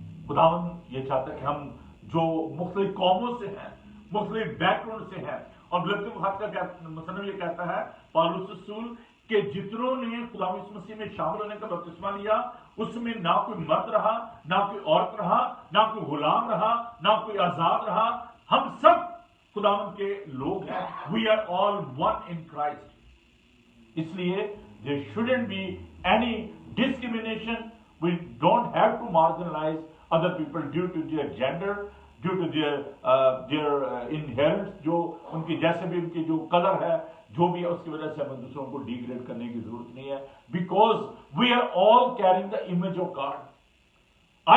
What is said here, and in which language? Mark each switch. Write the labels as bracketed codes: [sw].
[hi] खुदावन ये चाहता है कि हम जो मुख्तलिफ कौमों से हैं, मुख्तलिफ बैकग्राउंड से हैं, और गलती मुखात का मुसन्निफ ये कहता है पौलुस रसूल कि जितनों ने खुदा यीशु मसीह में शामिल होने का बपतिस्मा लिया उसमें ना कोई मर्द रहा, ना कोई औरत रहा, ना कोई गुलाम रहा, ना कोई आजाद रहा, हम सब खुदावन के लोग हैं। [en] We are all one in Christ. [hi] इसलिए [en] there shouldn't be any discrimination. We don't have to marginalize other people due to their gender, due to their inherent, [hi] जो उनकी जैसे भी उनकी जो कलर है, जो भी है, उसकी वजह से हमें दूसरों को डिग्रेड करने की जरूरत नहीं है, [en] Because we are all caring the image of God.